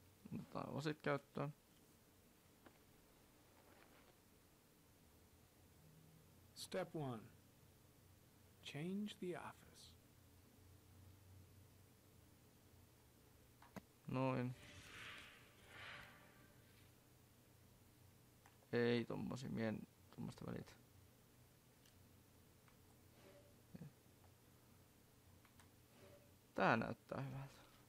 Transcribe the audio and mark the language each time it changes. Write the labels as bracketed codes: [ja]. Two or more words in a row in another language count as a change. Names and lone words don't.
[fi] Otetaan lasit käyttöön. [en] Step 1. Change the office. [fi] Noin. Ei tommosia, tommosta välitä. Tää näyttää hyvältä.